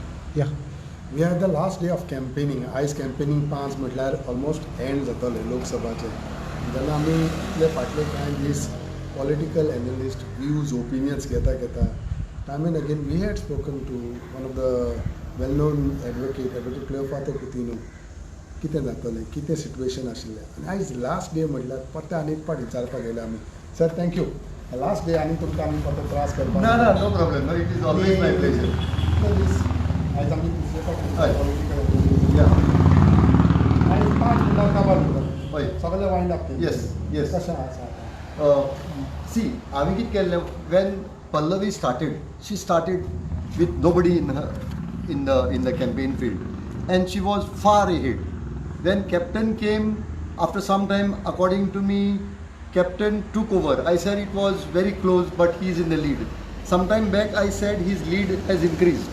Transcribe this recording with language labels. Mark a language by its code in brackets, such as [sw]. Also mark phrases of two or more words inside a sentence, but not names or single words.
[en] Yeah. We are the last day of campaigning. [kok] आयज campaigning 5 म्हटल्यार [en] almost end [kok] जातले लोकसभाचे. जेन्ना आमी इतले फाटले कांय दीस [en] political analyst views, opinions घेता time and again we had spoken to one of the well-known advocate Cleofato Coutinho. [kok] कितें जातलें, कितें सिट्युएशन आशिल्लें आनी आयज [en] last day [kok] म्हटल्यार परते आनी एक पाट विचारपाक गेले आमी. [en] Sir thank you. last day [kok] आनी तुमकां आमी परते त्रास करपाक [en] No problem. No, it is always my pleasure. [kok] आयज आमी तिसरे फावट हय. पॉलिटिकल [en] Yeah. [kok] आयज 5 मिनटां काबार करता हय. सगळें वायंड अप केलें. [en] Yes. [kok] कशें आसा See, हांवें कितें केल्लें, [en] when Pallavi started, she started with nobody in the campaign field, and she was far ahead. When captain came, after some time, according to me, captain took over. I said it was very close, but he is in the lead. Some time back, I said his lead has increased.